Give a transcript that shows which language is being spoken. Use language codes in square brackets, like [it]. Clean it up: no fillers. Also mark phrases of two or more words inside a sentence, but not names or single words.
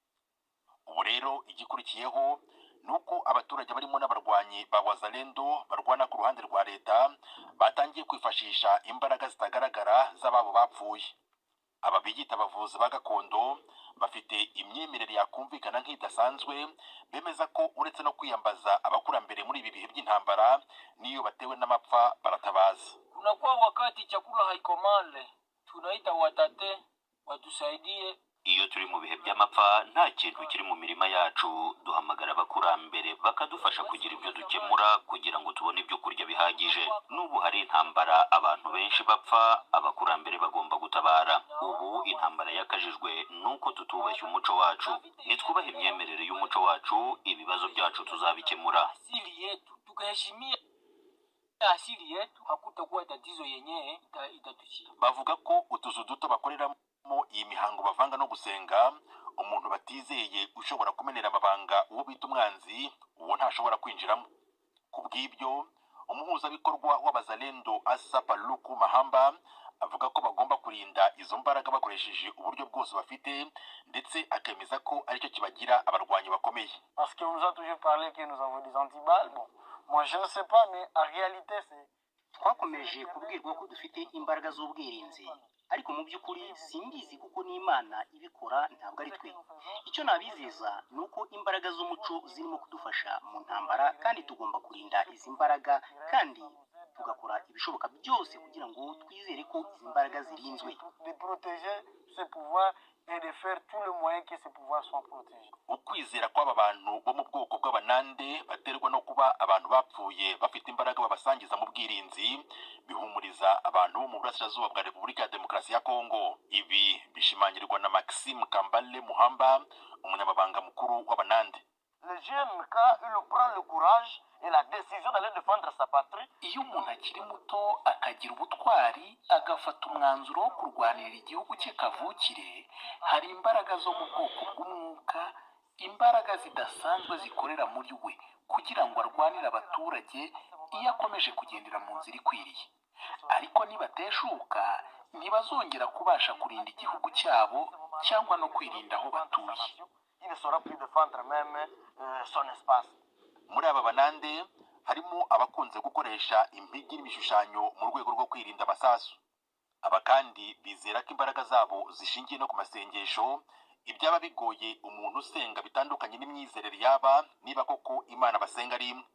[rw] Ubu rero igikurikiyeho nuko abaturage barimo n'abarwanyi ba Wazalendo barwana ku ruhande rwa leta batangiye kwifashisha imbaraga zitagaragara z'ababo bapfuye. Aba biyita abavuzi ba gakondo bafite imyemerere yakumvikana nk'idasanzwe, bemeza ko uretse no kwiyambaza abakurambere muri ibi bihe by'intambara, niyo batewe n'amapfa baratabaza. [sw] Unakuwa wakati chakula haikomale, tunaita watate watusaidie. [rw] Iyo turi mu bihe by'amapfa nta kintu kiri mu mirima yacu, duhamagara abakurambere bakadufasha kugira ibyo dukemura kugira ngo tubone ibyo kurya bihagije. N'ubu hari intambara abantu benshi bapfa, abakurambere bagomba gutabara. Ubu intambara yakajijwe nuko tutubashye umuco wacu. Nitwubaha imyemerere y'umuco wacu, ibibazo byacu tuzabikemura. [sw] Asili yetu tukaheshimia asili yetu, hakutakuwa tatizo yenyewe itatushia. [rw] Bavuga ko utuzu duto bakoreramo iyi mihango bavanga no gusenga, umuntu batizeye ushobora kumenera amabanga uwo bita umwanzi, uwo ntashobora kwinjiramo. Kubw'ibyo umuhuzabikorwa w'Abazalendo Asa Paluku Mahamba avuga ko bagomba kurinda izo mbaraga bakoresheje uburyo bwose bafite, ndetse akemeza ko aricyo kibagira abarwanyi bakomeye. [fr] Parce que on nous a toujours parlé que nous avons des antiballes. Bon, moi je ne sais pas, mais en réalité c'est [rw] twakomeje kubwirwa ko dufite imbaraga z'ubwirinzi, ariko mu by'ukuri simbizi kuko n'Imana ibikora, ntabwo ari twe. Icyo nabizeza nuko imbaraga z'umuco zirimo kudufasha mu ntambara, kandi tugomba kurinda izi mbaraga kandi tugakora ibishoboka byose kugira ngo twizere ko izi mbaraga zirinzwe. [fr] de protéger ce pouvoir et de faire tout le moyen que ce pouvoir soit protégé. [rw] Ukwizera kw'aba bantu bo mu bwoko bw'abanande baterwa no kuba abantu bapfuye bafite imbaraga babasangiza mu bwirinzi, bihumuriza abantu bo mu burasirazuba bwa Repubulika ya Demokarasi ya Kongo. Ibi bishimangirwa na Maxime Kambale Muhamba, umunyamabanga mukuru w'abanande. [fr] Le jeune, quand il prend le courage et la décision d'aller défendre sa patrie, [rw] iyo umuntu akiri muto akagira ubutwari agafata umwanzuro wo kurwanira igihugu cye kavukire, hari imbaraga zo mu bwoko bw'umwuka, imbaraga zidasanzwe zikorera muri we kugira ngo arwanire abaturage iyo akomeje kugendera mu nzira ikwiriye. Ariko nibateshuka ntibazongera kubasha kurinda igihugu cyabo cyangwa no kwirinda aho batuye. [fr] il ne saura plus défendre même son espace. [rw] Muri aba banande harimo abakunze gukoresha impigi n'ibishushanyo mu rwego rwo kwirinda amasasu. Aba kandi bizera ko imbaraga zabo zishingiye no ku masengesho, ibyaba bigoye umuntu usenga bitandukanye n'imyizerere yaba niba koko Imana basenga ari imwe.